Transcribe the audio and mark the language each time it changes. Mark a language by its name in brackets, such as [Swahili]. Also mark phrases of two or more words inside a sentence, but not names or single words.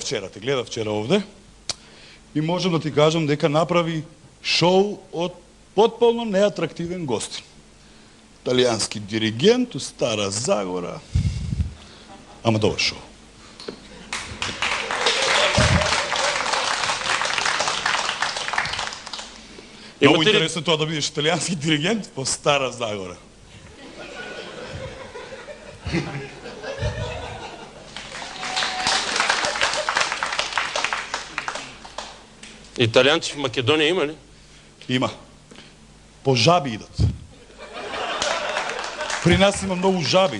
[Macedonian] гледа вчера овде и можам да ти кажам дека направи шоу од потполно неатрактивен гостин. Италијански диригент у Стара Загора. Ама добар шоу. Много Имате ли... интересно тоа да бидеш италијански диригент по Стара Загора. [Bulgarian] Италианци в Македония има ли? Има. По жаби идат. При нас има много жаби.